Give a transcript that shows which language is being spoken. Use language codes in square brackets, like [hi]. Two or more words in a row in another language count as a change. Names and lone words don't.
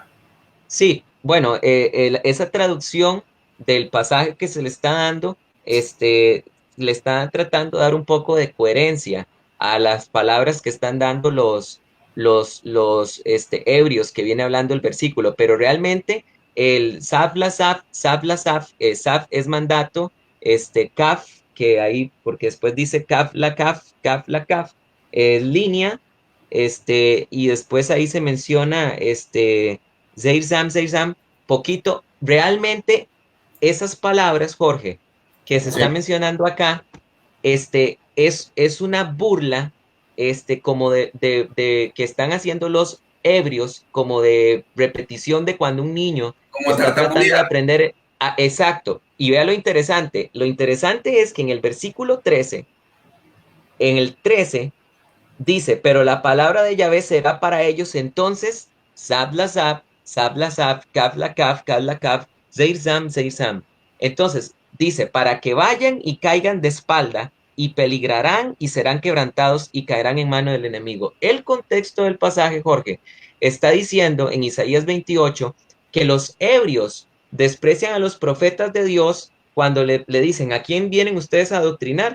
[es] Sí, bueno, esa traducción del pasaje que se le está dando, le está tratando de dar un poco de coherencia a las palabras que están dando los ebrios que viene hablando el versículo, pero realmente el la saf, saf es mandato, kaf, que ahí, porque después dice [he] קו לקו, [es] línea, y después ahí se menciona, [he] זעיר שם, [es] poquito. Realmente, esas palabras, Jorge, que se Sí. está mencionando acá, es una burla, como de que están haciendo los ebrios, como de repetición de cuando un niño Como está tratando de tartamudear. aprender. Exacto. Y vea lo interesante. Lo interesante es que en el versículo 13, dice, pero la palabra de Yahvé será para ellos entonces [he] צו לצו צו לצו קו לקו קו לקו זעיר שם זעיר שם. [es] Entonces, dice, para que vayan y caigan de espalda y peligrarán y serán quebrantados y caerán en mano del enemigo. El contexto del pasaje, Jorge, está diciendo en Isaías 28 que los ebrios desprecian a los profetas de Dios cuando le dicen, ¿a quién vienen ustedes a adoctrinar?